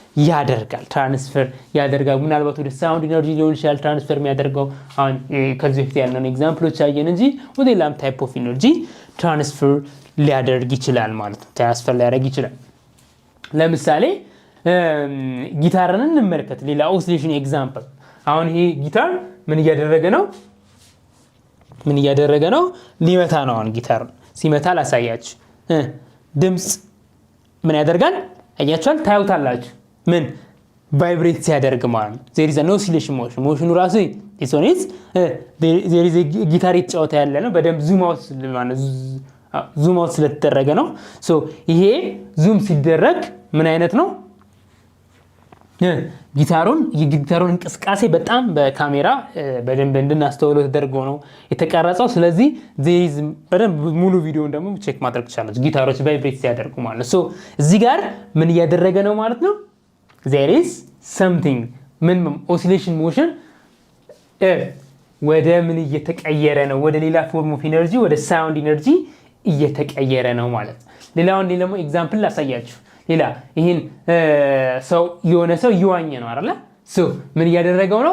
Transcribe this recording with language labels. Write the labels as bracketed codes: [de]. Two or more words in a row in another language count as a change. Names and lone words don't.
[am] ያደርጋል። ምናልባት ወደ [en] sound energy [am] ሊሆን ይችላል ትራንስፈር የሚያደርገው። አሁን ከዚህ በፊት ያለውን ኤግዛምፕሎች አየን እንጂ ወደ ሌላም [en] type of energy [am] ትራንስፈር ሊያደርግ ይችላል ማለት ነው። ለምሳሌ ጊታርን እንመልከት። ሌላ [en] oscillation example። [am] አሁን ይሄ ጊታር ምን እያደረገ ነው? ሊመታ ነው። አሁን ጊታር ሲመታ ላሳያችሁ። ድምጽ ምን ያደርጋል? አያችኋል? ታዩታላችሁ። ምን ቫይብሬት ሲያደርግ ማለት ነው። [en] there is an oscillation motion [am] ሞሽኑ ራሱ [en] this one is there is a [am] ጊታር የተጫወተ ያለ ነው። በደንብ [en] zoom out [am] ስለተደረገ ነው። ሶ ይሄ ዙም ሲደረግ ምን አይነት ነው? ጊታሩን እንቅስቃሴ በጣም በካሜራ በደንብ እንድናስተውለው ተደርጎ ነው የተቀረጸው። ስለዚህ በደንብ ሙሉ ቪዲዮውን ደግሞ ቼክ ማድረግ ትችላላችሁ ጊታሮች ቫይብሬት ሲያደርጉ ማለት ነው። ሶ እዚህ ጋር ምን እያደረገ ነው ማለት ነው? [en] there is something [am] ምን [en] oscillation motion [am] ወደ ምን እየተቀየረ ነው? ወደ ሌላ [en] form of energy [am] ወደ [en] sound energy [am] እየተቀየረ ነው ማለት ነው። ሌላውን ደግሞ ኤግዛምፕል ላሳያችሁ። ሌላ ይሄን የሆነ ሰው እየዋኘ ነው አይደለ? ሶ ምን እያደረገው ነው?